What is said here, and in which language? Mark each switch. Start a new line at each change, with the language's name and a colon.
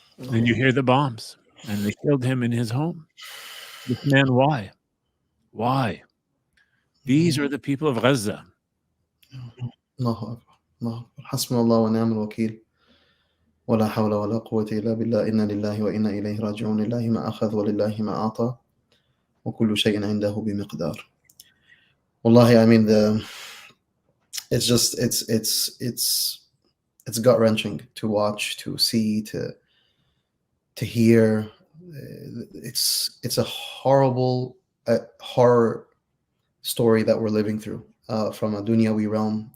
English: And you hear the bombs, and they killed him in his home. This man, why? Why? These are the people of Gaza.
Arabic: Allahu Akbar. Allahu Akbar. Hasbunallah wa ni'mal wakeel. ولا حول ولا قوة إلا بالله إنا لله وإنا إليه راجعون لله ما أخذ ولله ما أعطى وكل شيء عنده بمقدار.
English: Wallahi, I mean, it's just it's gut wrenching to watch, to see, to hear. It's a horrible horror story that we're living through from a dunyawi realm.